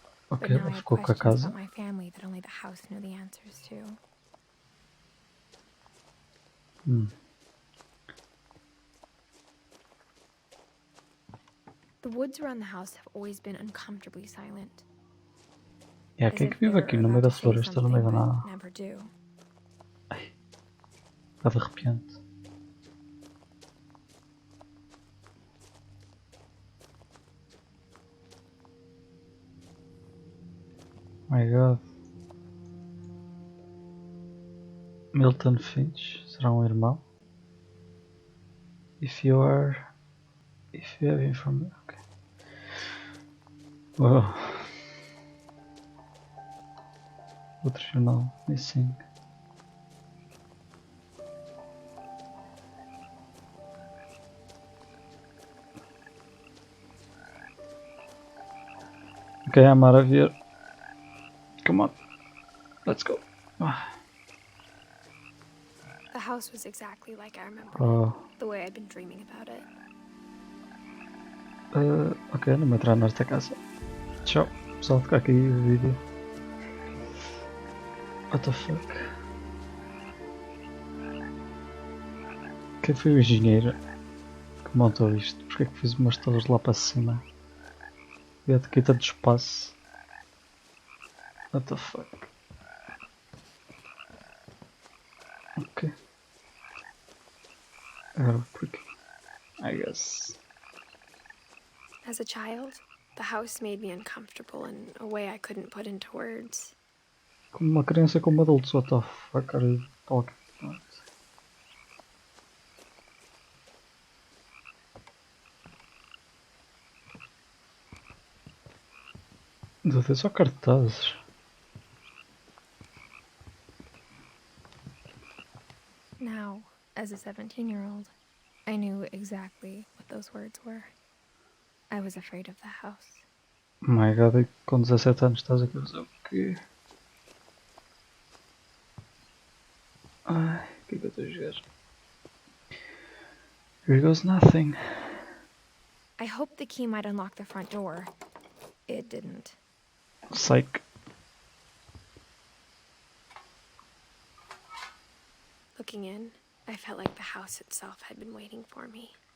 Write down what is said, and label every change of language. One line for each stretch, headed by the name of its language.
Portuguese: Ok, ela ficou com a casa.
English: About my family that only the house knew the answers to. The woods around the house have always been uncomfortably silent.
Portuguese: Quem é que vive aqui no meio da floresta, no meio da nada?
English: Never do.
Portuguese: Ai, está de arrepiante.
English: My God.
Portuguese: Milton Finch, será um irmão?
English: If you have information. Okay. Wow.
Portuguese: Outro jornal,
English: missing. Ok, I'm out of here. Come on, let's go. The house was exactly like I remembered it, the way I'd been dreaming about it.
Portuguese: Ok, não vou entrar nesta casa. Tchau, pessoal, ficar aqui o vídeo.
English: What the fuck?
Portuguese: Quem foi o engenheiro que montou isto? Porquê é que fiz umas torres lá para cima? E aqui tanto espaço.
English: What the fuck?
Portuguese: Ok. Agora porquê?
English: I guess. As a child, the house made me uncomfortable in a way I couldn't put into words.
Portuguese: Como uma criança e como adultos,
English: what the fuck are you talking about?
Portuguese: Dude, é só cartazes.
English: Now, as a 17-year-old, I knew exactly what those words were. I was afraid of the house. My god,
Portuguese: e com 17 anos estás aqui a fazer o quê? Ai, o que é que eu estou a jogar?
English: Here goes nothing. I hoped the key might unlock the front door. It didn't. Psych. Looking in, I felt like the house itself had been waiting for me.